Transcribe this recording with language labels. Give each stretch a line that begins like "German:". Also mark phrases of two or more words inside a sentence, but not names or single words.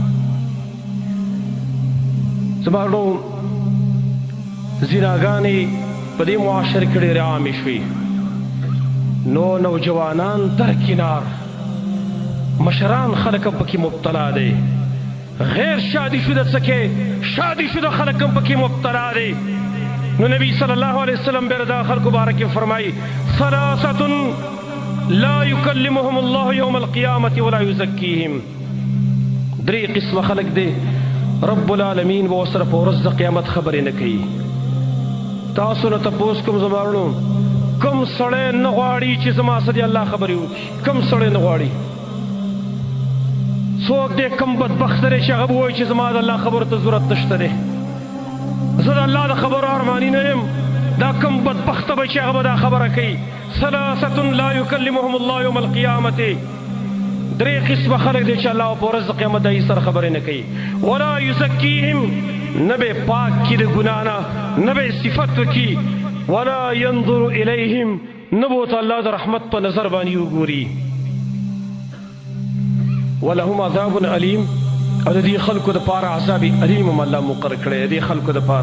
Pashto: زما ورو زناګانې په دې معاشره کې ډېرې عامې شوې، نو نوجوانان درکنار، مشران خلک هم پکې مبتلا دی، غیر شادي شده څکې شادي شده خلک هم پکې مبتلا دی. نو نبی صلی الله علیه وسلم بیا دا خلکو باره کې فرمایي
Arabic: ثلاثة لا یکلمهم الله یوم القیامة ولا یزکیهم.
Pashto: درې قسمه خلک دی رب العالمین به ورسره په ورځ د قیامت خبرې نه کوي. تاسو نه تپوس کوم زما وروڼو، کوم سړی نه غواړي چې زما سره د الله خبرې وکړي؟ کوم سړی نه غواړي؟ څوک دی کوم بدبخته دی چې هغه به وایي چې زما د الله خبرو ته ضرورت نشته دی، زه د الله د خبرو ارماني نه یم؟ دا کوم بدبخته به چې هغه به دا خبره کوي.
Arabic: ثلاثة لا یکلمهم الله یوم القیامة.
Pashto: درې قسمه خلک دی چې الله په ورځ د قیامت د هغوی سره خبرې نه کوي.
Arabic: ولا یزکیهم،
Pashto: نه به یې پاک کړي د ګناه نه، نه به یې صفت وکړي.
Arabic: ولا ینظر الیهم،
Pashto: نه به ورته الله د رحمت په نظر باندې وګوري.
Arabic: ولهم عذاب علیم،
Pashto: او د دې خلکو دپاره
Arabic: عذاب علیم
Pashto: هم الله مقرر کړی د دې خلکو دپاره.